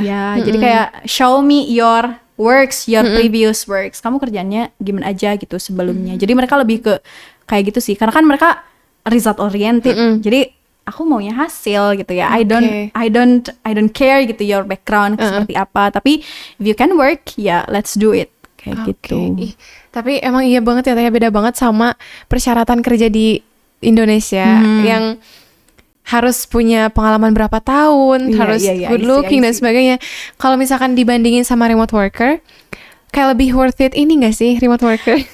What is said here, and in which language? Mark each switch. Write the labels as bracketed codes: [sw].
[id] Ya, jadi kayak [en] show me your works, your previous works. [id] Kamu kerjanya gimana aja gitu sebelumnya. Jadi mereka lebih ke kayak gitu sih. Karena kan mereka result oriented. Jadi aku maunya hasil gitu ya. [en] I don't care [id] gitu [en] your background [id] seperti apa. Tapi [en] if you can work, [id] ya [en] let's do it. [id] Kayak gitu. Tapi emang iya banget ya, beda banget sama persyaratan kerja di Indonesia yang harus punya pengalaman berapa tahun, harus good looking dan sebagainya. Kalau misalkan dibandingin sama remote worker, kayak lebih worth it ini gak sih remote worker?